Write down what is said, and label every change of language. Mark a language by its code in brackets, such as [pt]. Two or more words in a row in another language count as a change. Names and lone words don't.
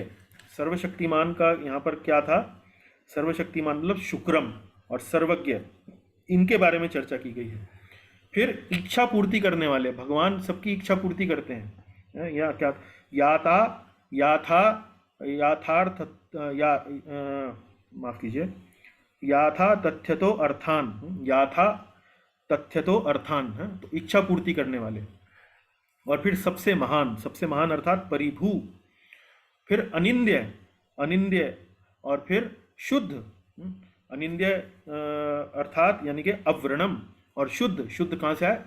[hi] सर्वशक्तिमान का यहाँ पर क्या था? सर्वशक्तिमान मतलब शुक्रम, और सर्वज्ञ, इनके बारे में चर्चा की गई है। फिर इच्छा पूर्ति करने वाले, भगवान सबकी इच्छा पूर्ति करते हैं। या क्या? याथार्थ या माफ कीजिए, [sa] याथा तथ्यतो अर्थान, याथा तथ्यतो अर्थान [hi] है, तो इच्छा पूर्ति करने वाले। और फिर सबसे महान, सबसे महान अर्थात परिभू। फिर अनिंद्य, अनिंद्य, और फिर शुद्ध। अनिंद्य अर्थात यानी कि अव्रणम, और शुद्ध, शुद्ध कहाँ से है?